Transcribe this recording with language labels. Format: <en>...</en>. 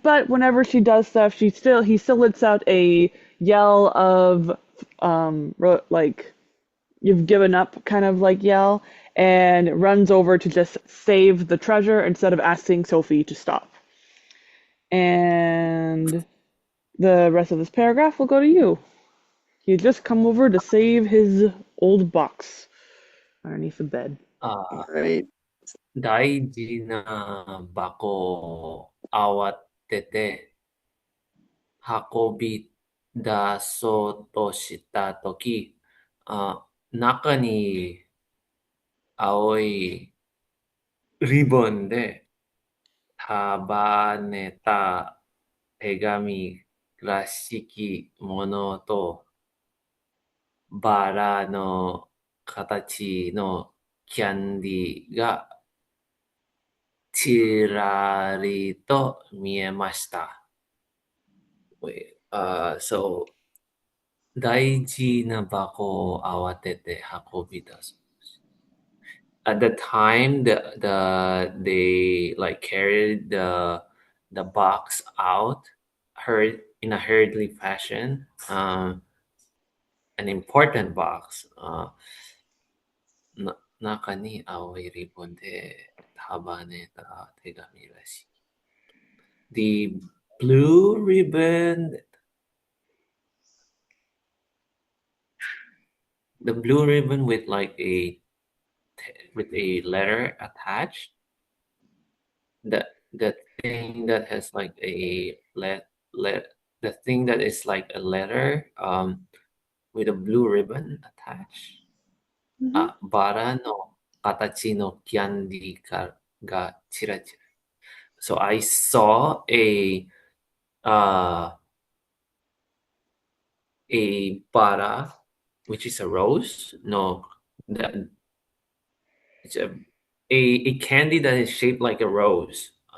<en>But whenever she does stuff, he still lets out a yell of like you've given up kind of like yell, and runs over to just save the treasure instead of asking Sophie to stop. And the rest of this paragraph will go to you. He had just come over to save his old box underneath the bed. あ、 Right.</en> <ja>大事な箱を慌てて運び出そうとしたとき、中に青いリボンで束ねた手紙らしきものと、バラの形のキャンディーがちらりと見えました。 So, 大事な箱を慌てて運び出す。</ja> <en>At the time, they like carried the box out, in a hurriedly fashion. An important box.</en> <ja>中に青いリボンで束ねた手紙らしい。</ja> <en>The blue ribbon, the blue ribbon with like with a letter attached. The thing that has like a the thing that is like a letter with a blue ribbon attached. Mm-hmm.</en> <ja>バラの形のキャンディーがちらちら。</ja> <en>So I saw uh a bara, which is a rose. No, that it's a candy that is shaped like a rose.</en>